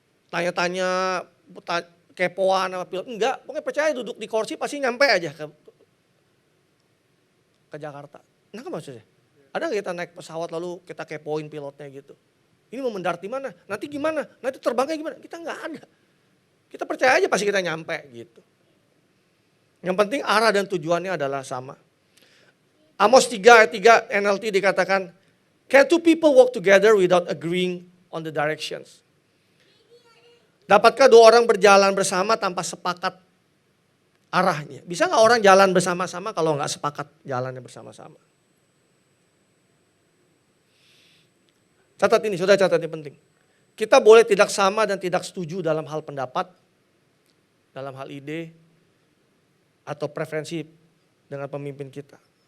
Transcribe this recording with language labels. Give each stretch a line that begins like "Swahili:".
Indonesian: Tanya-tanya kepoan sama pilot. Enggak, pokoknya percaya duduk di kursi pasti nyampe aja ke Jakarta. Nah kan maksudnya? Ada nggak kita naik pesawat lalu kita kepoin pilotnya gitu. Ini mau mendarat di mana? Nanti gimana? Nanti terbangnya gimana? Kita nggak ada. Kita percaya aja pasti kita nyampe gitu. Yang penting arah dan tujuannya adalah sama. Amos 3 ayat 3 NLT dikatakan,
English: can two people walk together without agreeing on the directions?
Indonesian: Dapatkah dua orang berjalan bersama tanpa sepakat arahnya? Bisa nggak orang jalan bersama-sama kalau nggak sepakat jalannya bersama-sama? Catat ini, sudah catat ini penting. Kita boleh tidak sama dan tidak setuju dalam hal pendapat, dalam hal ide, atau preferensi dengan pemimpin kita.